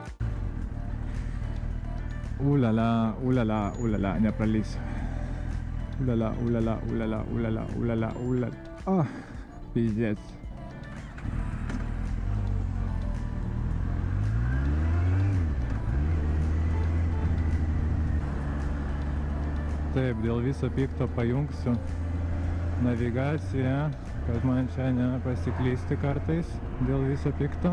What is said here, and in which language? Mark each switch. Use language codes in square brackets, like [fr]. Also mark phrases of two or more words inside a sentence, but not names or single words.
[lt] Ulala, nepralysiu. Уля-ля, уля-ля, уля-ля, уля-ля, уля-ля, уля-ля. [ru] А, пиздец. [lt] Taip, dėl viso pikto pajungsiu navigaciją, kad man čia nepasiklysti kartais dėl viso pikto.